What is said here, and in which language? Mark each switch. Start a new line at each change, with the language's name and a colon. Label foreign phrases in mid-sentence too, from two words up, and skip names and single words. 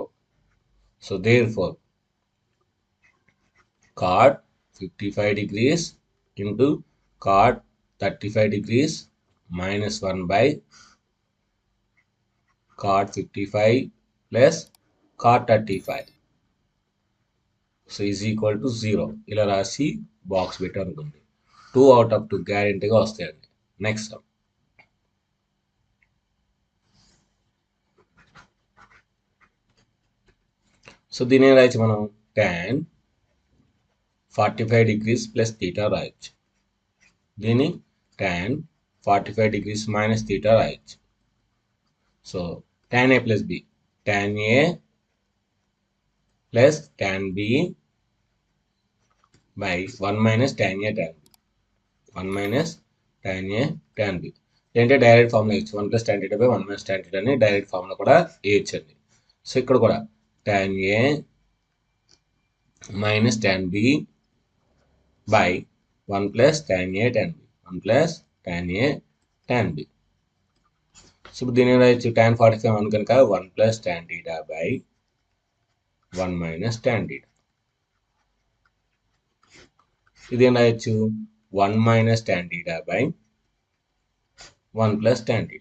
English: so therefore cot 55 degrees into cot 35 degrees minus 1/, cot 55 plus cot 35. so is equal to 0.
Telugu: ఇలా రాసి బాక్స్ పెట్టి అనుకోండి.
English: 2 out of 2
Telugu: గ్యారెంటీగా వస్తాయండి. నెక్స్ట్ సో దీని ఏం రాయొచ్చు మనం?
English: tan 45 degrees plus theta రాయొచ్చు.
Telugu: దీన్ని
English: tan 45 degrees minus theta
Telugu: రాయొచ్చు.
English: so tan A plus B, tan A plus tan B by 1 minus tan A tan B. 1 minus tan A tan B.
Telugu: ఏంటంటే డైరెక్ట్ ఫార్ములా ఇచ్చు. 1 ప్లస్ tan θ బై 1 మైనస్ tan θ అని డైరెక్ట్ ఫార్ములా కూడా వేయచ్చండి.
English: సో
Telugu: ఇక్కడ కూడా
English: tan A minus tan B by 1 plus tan A tan B. 1 ప్లస్ tan A tan B.
Telugu: సో దీని రాయొచ్చు
English: tan 45
Telugu: 1 కనుక
English: 1 ప్లస్ tan θ బై 1 మైనస్ tan θ.
Telugu: ఇదేం రాయొచ్చు?
English: 1 minus tan θ by 1 plus tan θ.